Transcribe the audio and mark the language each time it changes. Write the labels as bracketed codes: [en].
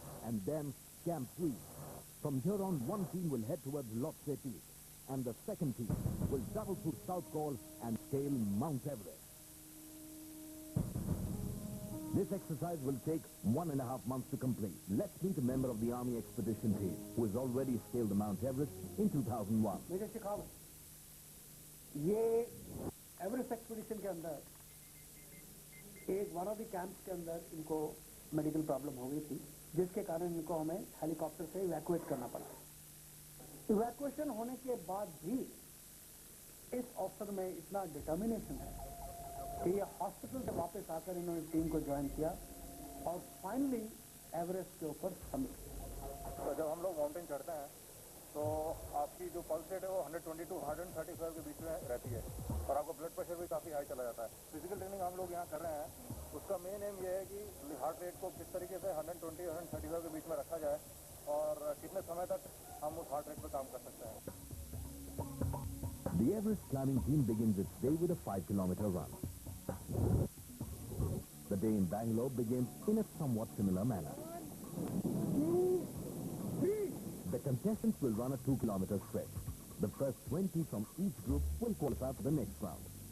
[en] And then Camp 3. From here on, one team will head towards Lhotse Peak. And the second team will travel through South Col and scale Mount Everest. This exercise will take 1.5 months to complete. Let's meet a member of the Army expedition team who has already scaled the Mount Everest in 2001. [hi] मेरे Chicago ये Everest expedition के अंदर एक one of the camps के अंदर इनको medical problem हो गई थी, जिसके कारण इनको हमें हेलीकॉप्टर से इवैक्यूएट करना पड़ा. इवैक्यूएशन होने के बाद भी इस ऑफिसर में इतना डिटर्मिनेशन है कि ये हॉस्पिटल से वापस आकर इन्होंने टीम को ज्वाइन किया और फाइनली एवरेस्ट के ऊपर समिट किया. तो जब हम लोग माउंटेन चढ़ते हैं तो आपकी जो पल्स रेट है वो 120 to 135 के बीच में रहती है और आपका ब्लड प्रेशर भी काफ़ी हाई चला जाता है. फिजिकल ट्रेनिंग हम लोग यहाँ कर रहे हैं, उसका मेन एम ये है कि हार्ट रेट को किस तरीके से 120 135 के बीच में रखा जाए और कितने समय तक हम उस हार्ट रेट पर काम कर सकते हैं. [en] The Everest climbing team begins its day with a 5-kilometer run. The day in Bangalore begins in a somewhat similar manner. The contestants will run a 2-kilometer stretch. The first 20 from each group will qualify for the next round.